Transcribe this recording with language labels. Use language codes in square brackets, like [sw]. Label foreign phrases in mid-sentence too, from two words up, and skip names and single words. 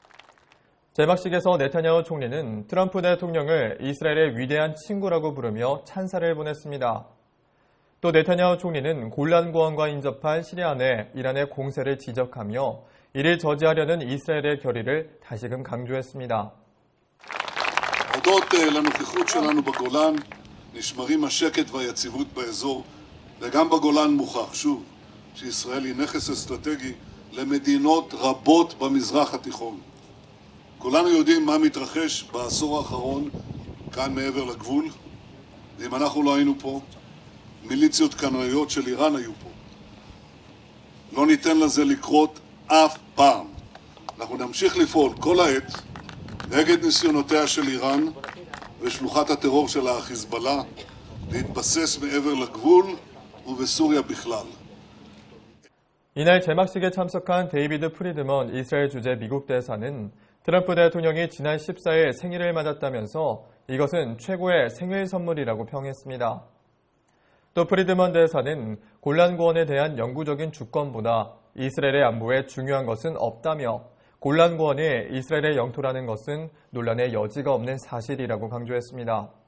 [ko] 제막식에서 네타냐후 총리는 트럼프 대통령을 이스라엘의 위대한 친구라고 부르며 찬사를 보냈습니다. 또 네타냐후 총리는 골란고원과 인접한 시리아 내 이란의 공세를 지적하며 이를 저지하려는 이스라엘의 결의를 다시금 강조했습니다. [he] הודות לנוכחות שלנו בגולן נשמרים השקט והיציבות באזור וגם בגולן מוכח שוב שישראל היא נכס אסטרטגי למדינות רבות במזרח התיכון. כולנו יודעים מה מתרחש בעשור האחרון כאן מעבר לגבול, ואם אנחנו לא היינו פה, מיליציות קנאיות של איראן היו פה. לא ניתן לזה לקרות אף פעם. אנחנו נמשיך לפעול כל העת נגד ניסיונותיה של איראן ושלוחת הטרור של החיזבאללה להתבסס מעבר לגבול ובסוריה בכלל. [ko] 이날 제막식에 참석한 데이비드 프리드먼 이스라엘 주재 미국 대사는 트럼프 대통령이 지난 14일 생일을 맞았다면서 이것은 최고의 생일 선물이라고 평했습니다. 또 프리드먼 대사는 골란고원에 대한 영구적인 주권보다 이스라엘의 안보에 중요한 것은 없다며 골란고원이 이스라엘의 영토라는 것은 논란의 여지가 없는 사실이라고 강조했습니다.